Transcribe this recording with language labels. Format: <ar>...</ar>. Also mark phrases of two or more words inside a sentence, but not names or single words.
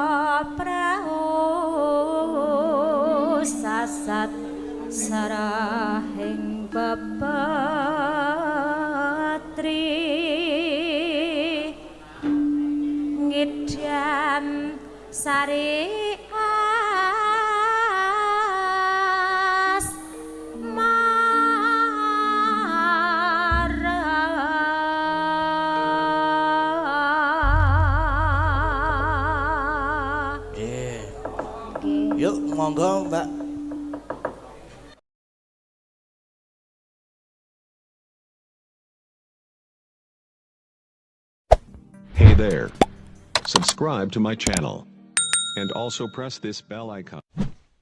<jv>prau sasat sarahing bebetri ngidam sari as Nggih. Yuk monggo Mbak.</jv> <en>Hey there. Subscribe to my channel. And also press this bell icon.</en>